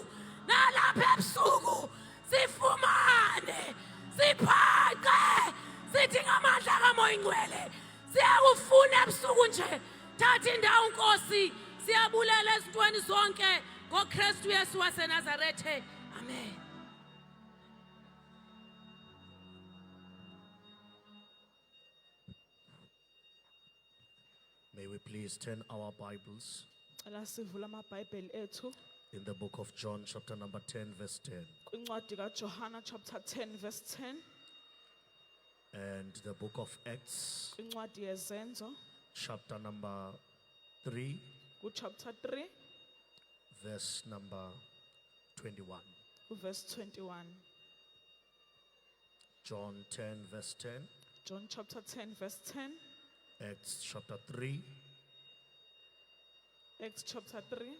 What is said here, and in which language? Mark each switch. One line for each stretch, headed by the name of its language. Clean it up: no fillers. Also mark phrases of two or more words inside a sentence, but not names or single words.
Xhosa: Nalapha ebusuku sifumane. Siphaqe. Sidinga amandla kamoya ingcwele. Siyakufuna ebusuku nje. Thatha indawo Nkosi. Siyabulela ezintweni zonke ngoKristu Yesu waseNazarethe. Amen.
English: May we please turn our Bibles
Xhosa: Cela sivule amabhayibheli ethu
English: in the book of John, chapter number 10, verse 10,
Xhosa: kwincwadi kaJohana
English: chapter 10 verse 10, and the book of Acts,
Xhosa: kwincwadi yezenzo
English: chapter number 3,
Xhosa: kuchapter 3
English: verse number 21. verse 21. John 10, verse 10, John chapter 10 verse 10, Acts chapter 3, Acts chapter 3,